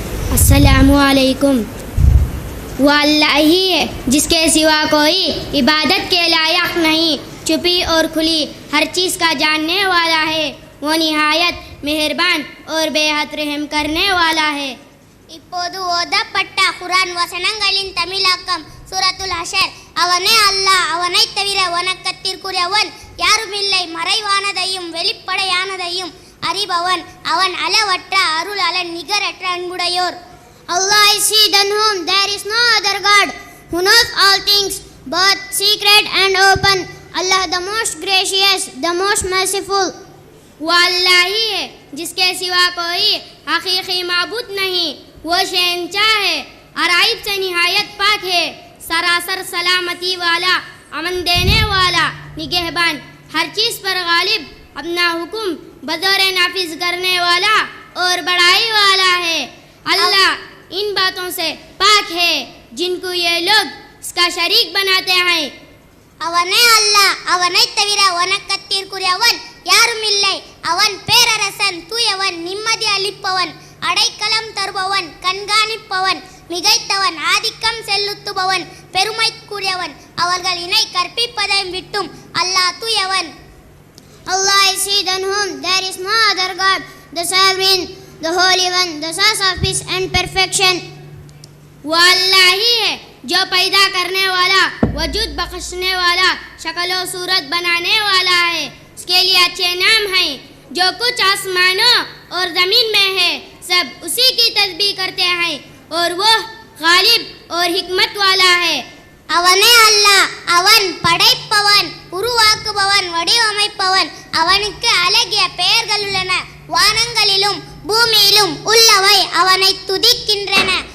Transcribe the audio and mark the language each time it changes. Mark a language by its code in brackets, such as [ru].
[ur] السلام علیکم. وہ اللہ ہی ہے جس کے سوا کوئی عبادت کے لائق نہیں, چھپی اور کھلی ہر چیز کا جاننے والا ہے. وہ نہایت مہربان اور بے حد رحم کرنے والا ہے. [ta] இப்போது ஓதப்பட்ட குர்ஆன் வசனங்களின் தமிழாக்கம் சூரத்துல் ஹஷர். அவனே அல்லாஹ், அவனைத் தவிர வணக்கத்திற்குரியவன் யாருமில்லை. மறைவானதையும் வெளிப்படையானதையும் அறிபவன் அவன். அளவற்ற அருளாளன், நிகரற்ற அன்புடையோர். [en] Allah is He than whom there is no other God, who knows all things, both secret and open. Allah the most gracious, the most merciful. [ur] وہ اللہ ہی ہے جس کے سوا کوئی حقیقی معبود نہیں. وہ شہنشاہ ہے, عرائب سے نہایت پاک ہے, سراسر سلامتی والا, امن دینے والا, نگہبان, ہر چیز پر غالب, اپنا حکم بطور نافذ کرنے والا اور بڑائی والا ہے. اللہ ان باتوں سے پاک ہے جن کو یہ لوگ اس کا شریک بناتے ہیں. [ta] அவனே அல்லாஹ், அவனைத் தவிர வணக்கத்திற்குரியவன் யாருமில்லை. அவன் பேரரசன், தூயவன், நிம்மதி அளிப்பவன், அடைக்கலம் தருபவன், கண்காணிப்பவன், மிகைத்தவன், ஆதிக்கம் செலுத்துபவன், பெருமைக்குரியவன். அவர்கள் இணை கற்பிப்பதையும் விட்டும் அல்லாஹ் தூயவன். [en] Allah is He than whom there is no other God, the sovereign, the holy one, the source of peace and perfection. [ur] وہ اللہ ہی ہے جو پیدا کرنے والا, وجود بخشنے والا, شکل و صورت بنانے والا ہے. اس کے لیے اچھے نام ہیں. جو کچھ آسمانوں اور زمین میں ہے سب اسی کی تسبیح کرتے ہیں, اور وہ غالب اور حکمت والا ہے. [ta] அவனே அல்லாஹ், அவன் படைப்பவன், உருவாக்குபவன், வடிவமைப்பவன். அவனுக்கு அழகிய பெயர்கள் உள்ளன. வானங்களிலும் பூமியிலும் உள்ளவை அவனை துதிக்கின்றன.